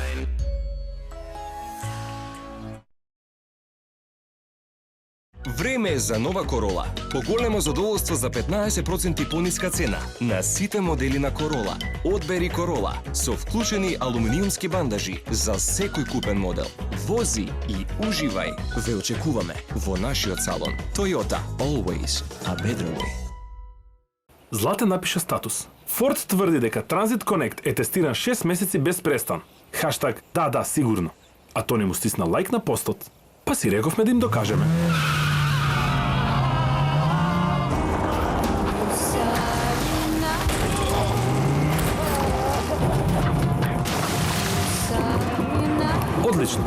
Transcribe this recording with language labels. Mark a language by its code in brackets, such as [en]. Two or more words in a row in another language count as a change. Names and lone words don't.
[mk] Време е за нова Корола. Поголемо задоволство за 15% пониска цена на сите модели на Корола. Одбери Корола со вклучени алуминиумски бандажи за секој купен модел. Вози и уживај. Ве очекуваме во нашиот салон. [en] Toyota, always a better way. [mk] Златен напиша статус. Форд тврди дека Transit Connect е тестиран 6 месеци без престан. Хаштаг да, сигурно. А Тони му стисна лайк на постот. Па си рековме да им докажеме. Одлично.